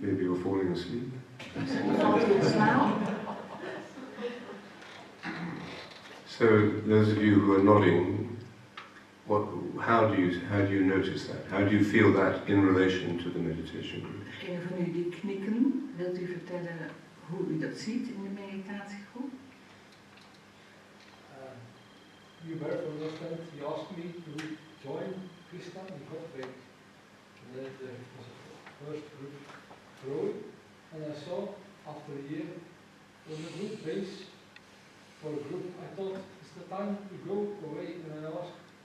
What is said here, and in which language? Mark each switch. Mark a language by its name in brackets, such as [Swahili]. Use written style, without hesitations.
[English] Maybe you're falling asleep. [Dutch] Misschien valt u in slaap. [English] So those of you who are nodding, how do you notice that? How do you feel that in relation to the meditation group? [Dutch] Degene van u die knikken, wilt u vertellen hoe u dat ziet in de meditatiegroep? [English] You were from last time, you asked me to join Krishna in Kopweg. And then there was a first group growing, and I saw after a year on a good base for a group, I thought it's the time to go away, and I asked